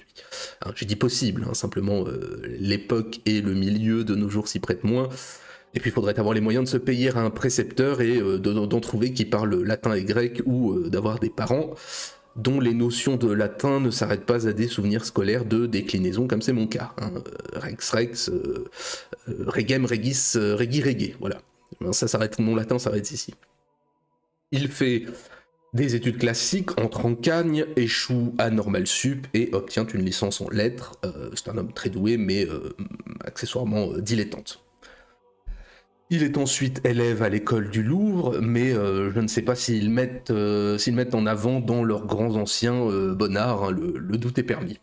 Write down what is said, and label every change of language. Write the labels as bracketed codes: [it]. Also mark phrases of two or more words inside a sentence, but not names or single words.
[fr] Hein, j'ai dit possible, simplement l'époque et le milieu de nos jours s'y prêtent moins. Et puis il faudrait avoir les moyens de se payer un précepteur et d'en trouver qui parle latin et grec, ou d'avoir des parents dont les notions de latin ne s'arrêtent pas à des souvenirs scolaires de déclinaison, comme c'est mon cas. [la] Rex rex, regem regis, regi rege, [fr] voilà. Ça s'arrête, mon latin s'arrête ici. Il fait des études classiques, entre en Cagne, échoue à Normal Sup et obtient une licence en lettres. C'est un homme très doué, mais accessoirement dilettante. Il est ensuite élève à l'école du Louvre, mais je ne sais pas s'ils mettent en avant dans leurs grands anciens Bonnard, le doute est permis.